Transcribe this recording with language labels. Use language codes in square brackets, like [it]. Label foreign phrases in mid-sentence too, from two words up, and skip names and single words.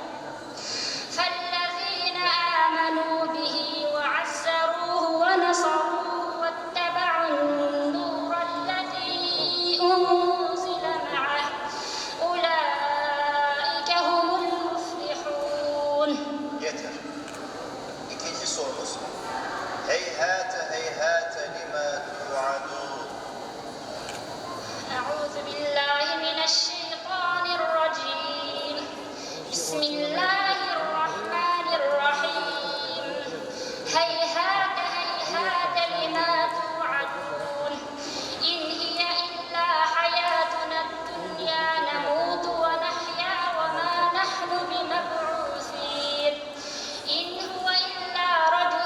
[ar] فالذين آمنوا به وعزروه ونصروه واتبعوا النور الذي أنزل معه أولئك هم المفلحون. [tr] Yeter. İkinci sorumuz. [ar] هيهات هيهات لما توعدون. أعوذ بالله من الشيطان الرجيم. بسم الله الرحمن الرحيم. هيهات هيهات لما توعدون إن هي إلا حياتنا الدنيا نموت ونحيا وما نحن بمبعوثين إن هو إلا رجل